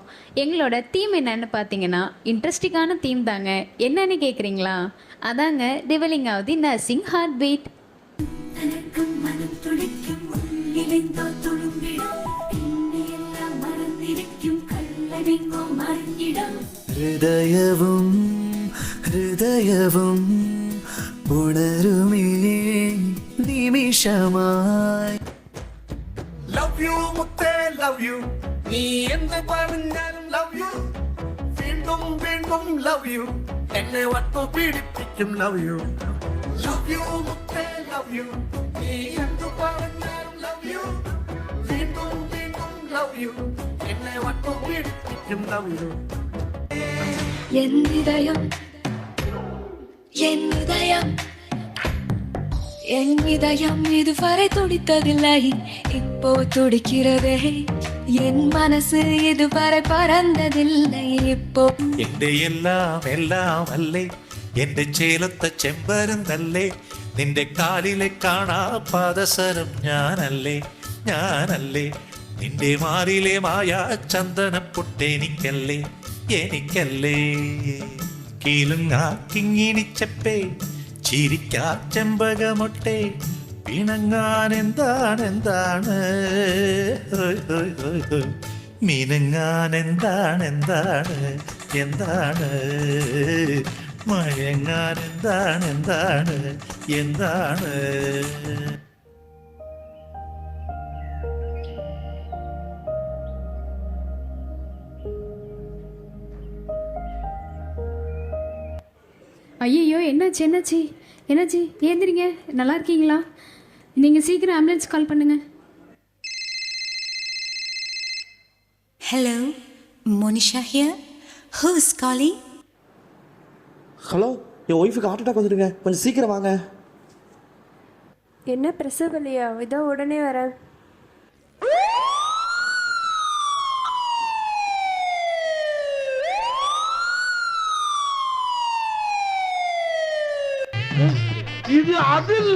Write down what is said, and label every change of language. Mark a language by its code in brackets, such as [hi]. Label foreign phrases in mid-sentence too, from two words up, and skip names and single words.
[ta] எங்களோட தீம் என்னன்னு பார்த்தீங்கன்னா இன்ட்ரெஸ்டிங்கான தீம் தாங்க. என்னன்னு கேட்குறீங்களா? அதாங்க [en] revealing of the nursing heart beat. [ml] ഹൃദയവും ഉണരുമേ നിമിഷമായി. [en] love you [ml] മുത്തേ [en] love you, [ml] നീ എന്ത് പറഞ്ഞാലും [en] love you, [ml] വീണ്ടും വീണ്ടും [en] love you, [ml] എന്നെ വട്ടു പീഡിപ്പിക്കും ലവ് യു. [en] love you [ml] മുത്തേ [en] love you, [ml] നീ എന്ത് പറഞ്ഞാലും [en] love you, [ml] വീണ്ടും വീണ്ടും [en] love you, [ml] എന്നെ വട്ടു പീഡിപ്പിക്കും ലവ് യു. [ta] என் இதயம் என் இதயம் என் இதயம் இதுவரை துடித்ததில்லை, இப்போ துடிக்கிறதே. என் மனசு இதுவரை பறந்ததில்லை, இப்போ. [ml] എന്റെ എല്ലാം എല്ലാം അല്ലേ, എന്റെ ചേലത്തെ ചെമ്പരുന്തല്ലേ, നിന്റെ കാലിലെ കാണാ പാദസരം ഞാനല്ലേ, ഞാനല്ലേ, നിന്റെ മാറിലെ മായ ചന്ദനപ്പൊട്ടെനിക്കല്ലേ, എനിക്കല്ലേ. കീലുങ്ങാ കിങ്ങിണിച്ചപ്പേ ചിരിക്കാ ചെമ്പകമൊട്ടെ, പിണങ്ങാൻ എന്താണ് എന്താണ്, മിനുങ്ങാൻ എന്താണ് എന്താണ് എന്താണ്, മയങ്ങാൻ എന്താണ് എന്താണ് എന്താണ്. [ta] ஐயோ என்னாச்சு என்னாச்சு என்னாச்சு? ஏந்திரிங்க, நல்லா இருக்கீங்களா? நீங்கள் சீக்கிரம் [en] ambulance call [ta] பண்ணுங்கள். [en] Hello, Monisha here. Who is calling? [ta] ஹலோ, என் ஒய்ஃபுக்கு [en] heart attack [ta] வந்துடுங்க, கொஞ்சம் சீக்கிரம் வாங்க. என்ன பிரசவ இல்லையா? இதோ உடனே வரேன். இது அது இல்ல.